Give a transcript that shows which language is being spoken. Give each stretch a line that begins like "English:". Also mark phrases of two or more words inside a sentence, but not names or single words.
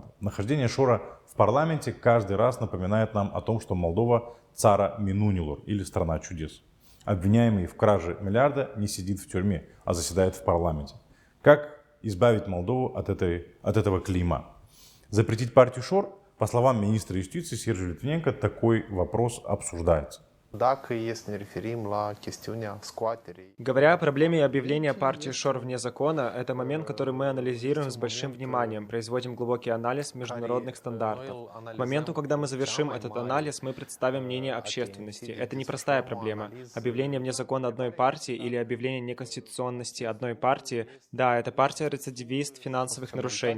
Russian: Нахождение Шора в парламенте каждый раз напоминает нам о том, что Молдова
Romanian: Țara Minunilor
Russian: или страна чудес. Обвиняемый в краже миллиарда не сидит в тюрьме, а заседает в парламенте. Как избавить Молдову от этого клейма? Запретить партию Шор? По словам министра юстиции Сержа Литвиненко, такой вопрос обсуждается.
Romanian: Dacă să ne referim la chestiunea scoaterii.
Russian: Говоря о проблеме объявления партии ШОР вне закона, это момент, который мы анализируем с большим вниманием, производим глубокий анализ международных стандартов. К моменту, когда мы завершим этот анализ, мы представим мнение общественности. Это непростая проблема. Объявление вне закона одной партии или объявление неконституционности одной партии, да, это партия-рецидивист финансовых нарушений.